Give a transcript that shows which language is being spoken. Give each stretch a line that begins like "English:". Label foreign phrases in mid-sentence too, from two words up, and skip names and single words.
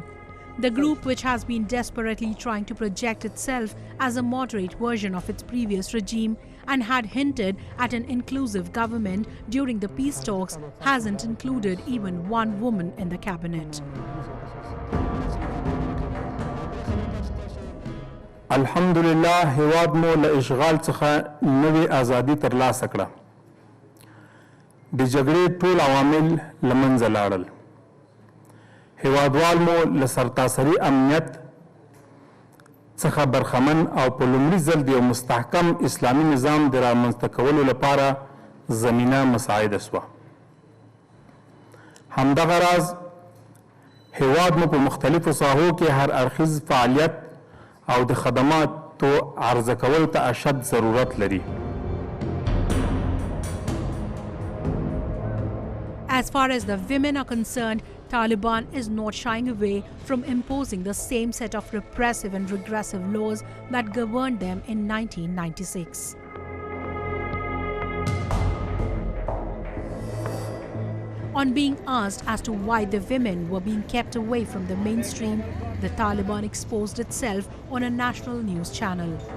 English: The group, which has been desperately trying to project itself as a moderate version of its previous regime and had hinted at an inclusive government during the peace talks, hasn't included even one woman in the cabinet. Alhamdulillah,
Pashto: هیواد مو له اشغال څخه نوې ازادي ترلاسه کړه. د جګړې ټول عوامل له منځه لاړل. هیوادوال مو له سرتاسري امنیت څخه برخمن او په لومړي ځل د یو مستحکم اسلامي نظام د رامنځته کولو لپاره زمینه مساعده شوه. همدغه راز هیواد مو په مختلفو ساحو کې هر اړخیز فعالیت او د خدماتو عرضه کولو ته اشد ضرورت لري.
English: As far as the women are concerned, Taliban is not shying away from imposing the same set of repressive and regressive laws that governed them in 1996. On being asked as to why the women were being kept away from the mainstream, the Taliban exposed itself on a national news channel.